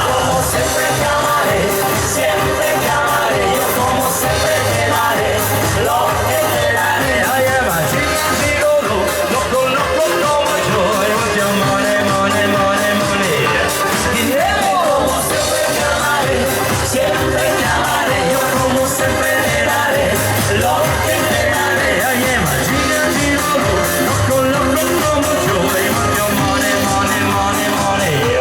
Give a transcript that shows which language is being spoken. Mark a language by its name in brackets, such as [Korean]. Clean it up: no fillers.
[Spanish] Como siempre te amaré, siempre te amaré. Yo como siempre te daré lo que te daré. [English] I am a giga, gigolo, [Spanish] loco, loco como yo. [English] I want your money, money, money, money. [Spanish] Dinero. Como siempre te amaré, siempre te amaré. Yo como siempre te daré lo que te daré. [English] I am a giga, gigolo, [Spanish] loco, loco como yo. [English] I want your money, money, money, money.